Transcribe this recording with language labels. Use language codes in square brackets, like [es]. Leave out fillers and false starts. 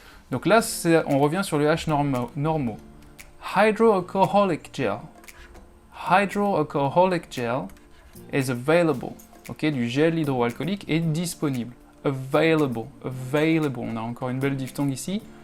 [fr] Donc là, on revient sur les H normaux. [en] Hydroalcoholic gel. Hydroalcoholic gel is available. [fr] Ok, du gel hydroalcoolique est disponible. Available. Available. On a encore une belle diphtongue ici.